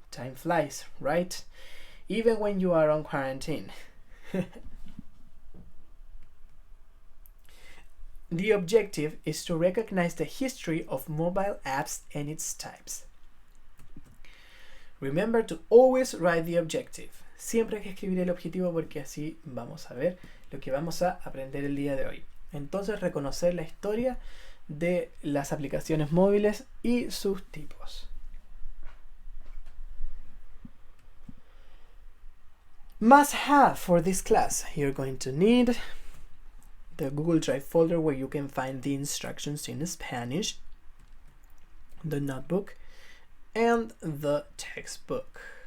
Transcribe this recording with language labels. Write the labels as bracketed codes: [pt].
[en] Time flies, right? Even when you are on quarantine. The objective is to recognize the history of mobile apps and its types. Remember to always write the objective. [es] Siempre hay que escribir el objetivo porque así vamos a ver lo que vamos a aprender el día de hoy. Entonces, reconocer la historia de las aplicaciones móviles y sus tipos. [en] Must have for this class, you're going to need the Google Drive folder where you can find the instructions in Spanish, the notebook, and the textbook.